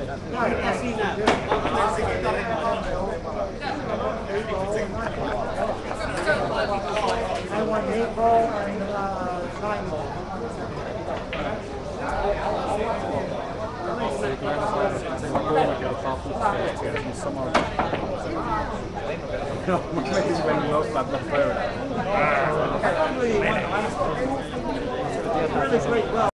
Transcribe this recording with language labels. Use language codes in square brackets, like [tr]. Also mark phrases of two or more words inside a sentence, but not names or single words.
[en] I want 8 ball and 9 ball. [fi] Mä menisin mennyt nostaa tuon pöydän. [en] Really great.